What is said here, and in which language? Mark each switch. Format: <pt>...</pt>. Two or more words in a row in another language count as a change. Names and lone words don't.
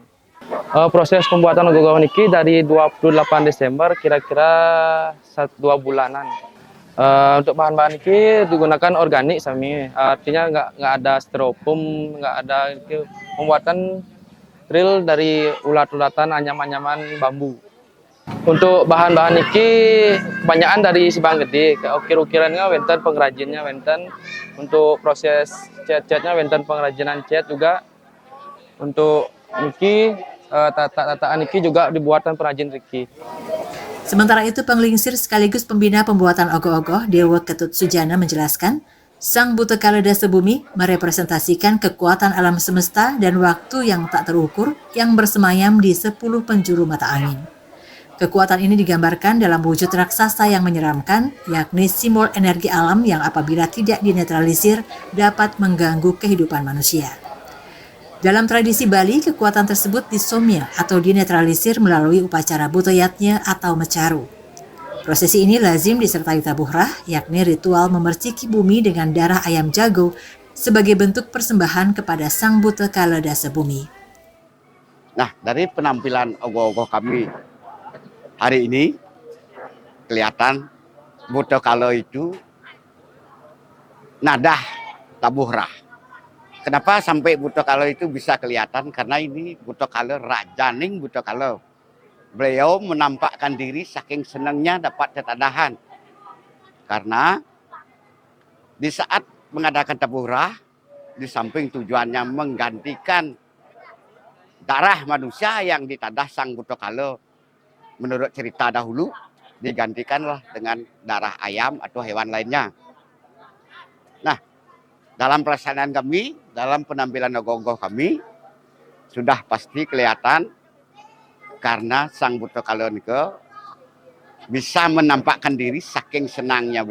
<id>Proses pembuatan ogoh-ogoh niki dari 28 Desember kira-kira 1-2 bulanan. Untuk bahan-bahan niki digunakan organik sami, artinya nggak ada styrofoam, nggak ada pembuatan real dari ulat-ulatan anyaman-anyaman bambu. Untuk bahan-bahan niki kebanyakan dari Sibanggede, ukir-ukirannya wenten pengrajinnya wenten, untuk proses cat-catnya wenten pengrajinan cat juga. Untuk niki tata-tataan niki juga dibuatkan perajin Riki. Sementara itu, penglingsir sekaligus pembina pembuatan ogoh-ogoh Dewa Ketut Sujana menjelaskan, Sang Butekale Dase Bumi merepresentasikan kekuatan alam semesta dan waktu yang tak terukur yang bersemayam di 10 penjuru mata angin. Kekuatan ini digambarkan dalam wujud raksasa yang menyeramkan, yakni simbol energi alam yang apabila tidak dinetralisir dapat mengganggu kehidupan manusia. Dalam tradisi Bali, kekuatan tersebut disomya atau dinetralisir melalui upacara butoyatnya atau mecaru. Prosesi ini lazim disertai tabuh rah, yakni ritual memerciki bumi dengan darah ayam jago sebagai bentuk persembahan kepada Sang Butekale Dase Bumi. Nah, dari penampilan ogoh-ogoh kami hari ini kelihatan Butekale itu nadah tabuh rah. Kenapa sampai Butekale itu bisa kelihatan? Karena ini Butekale Rajaning Butekale. Beliau menampakkan diri saking senangnya dapat ketadahan. Karena di saat mengadakan tabuh rah, di samping tujuannya menggantikan darah manusia yang ditadah Sang Butekale, menurut cerita dahulu digantikanlah dengan darah ayam atau hewan lainnya. Nah, dalam pelaksanaan kami, dalam penampilan ogoh-ogoh kami, sudah pasti kelihatan karena Sang Butekale nike bisa menampakkan diri saking senangnya beliau.</id>